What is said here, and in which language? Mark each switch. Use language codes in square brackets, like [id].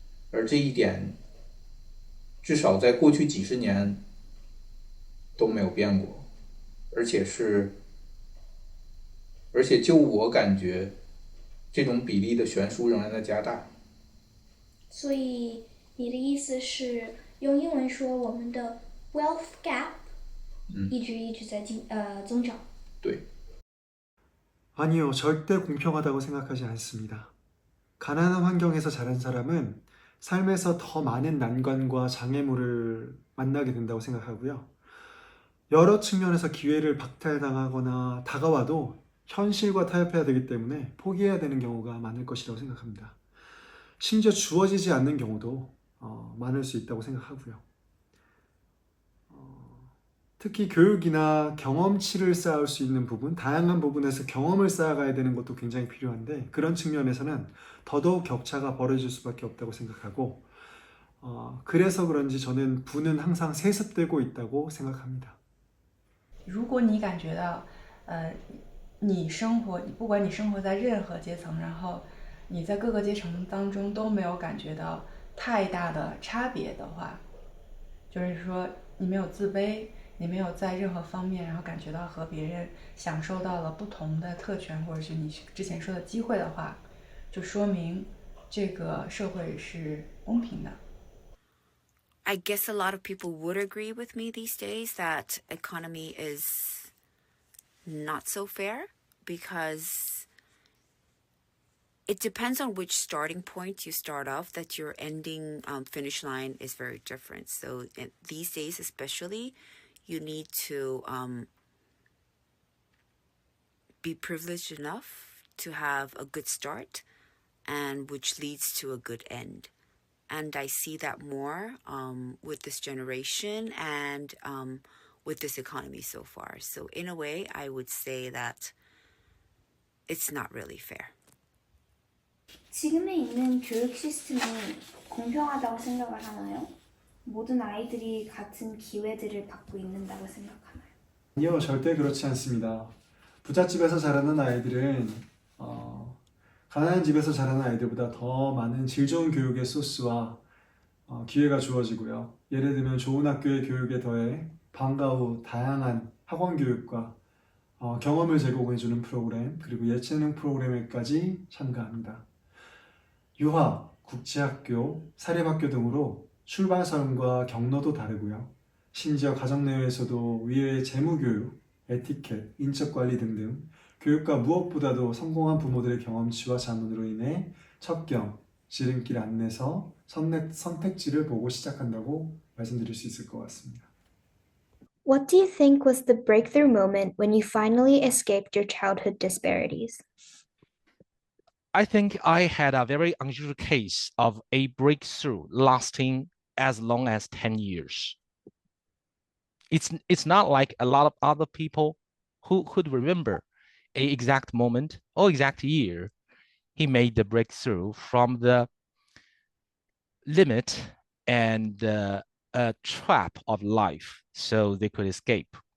[zh] 而这一点至少在过去几十年都没有变过，而且就我感觉，这种比例的悬殊仍然在加大。所以你的意思是用英文说我们的 [en] wealth gap [zh] 一直在增长？对。 [ko] 아니요, 절대 공평하다고 생각하지 않습니다. 가난한 환경에서 자란 사람은 삶에서 더 많은 난관과 장애물을 만나게 된다고 생각하고요. 여러 측면에서 기회를 박탈당하거나 다가와도 현실과 타협해야 되기 때문에 포기해야 되는 경우가 많을 것이라고 생각합니다. 심지어 주어지지 않는 경우도 많을 수 있다고 생각하고요. 특히 교육이나 경험치를 쌓을 수 있는 부분, 다양한 부분에서 경험을 쌓아가야 되는 것도 굉장히 필요한데 그런 측면에서는 더더욱 격차가 벌어질 수밖에 없다고 생각하고 그래서 그런지 저는 부는 항상 세습되고 있다고 생각합니다. [zh] 如果你感觉到，你不管你生活在任何阶层，然后你在各个阶层当中都没有感觉到太大的差别的话，就是说你没有自卑，你没有在任何方面然后感觉到和别人享受到了不同的特权，或者是你之前说的机会的话，就说明这个社会是公平的。 [en] I guess a lot of people would agree with me these days that economy is not so fair because it depends on which starting point you start off, that your ending finish line is very different. So these days especially, you need to be privileged enough to have a good start, and which leads to a good end. And I see that more with this generation and with this economy so far. So in a way, I would say that it's not really fair. [ko] 지금에 있는 교육 시스템이 공평하다고 생각을 하나요? 모든 아이들이 같은 기회들을 받고 있는다고 생각하나요? 아니요, 절대 그렇지 않습니다. 부잣집에서 자라는 아이들은 가난한 집에서 자라는 아이들보다 더 많은 질 좋은 교육의 소스와 기회가 주어지고요. 예를 들면 좋은 학교의 교육에 더해 방과 후 다양한 학원 교육과 경험을 제공해주는 프로그램, 그리고 예체능 프로그램에까지 참가합니다. 유학, 국제학교, 사립학교 등으로 출발선과 경로도 다르고요. 심지어 가정 내외에서도 위의 재무교육, 에티켓, 인적관리 등등 교육과 무엇보다도 성공한 부모들의 경험치와 자문으로 인해 첩경, 지름길 안내서, 선택지를 보고 시작한다고 말씀드릴 수 있을 것 같습니다. [en] What do you think was the breakthrough moment when you finally escaped your childhood disparities? I think I had a very unusual case of a breakthrough lasting as long as 10 years. It's not like a lot of other people who could remember a exact moment or exact year he made the breakthrough from the limit and trap of life so they could escape.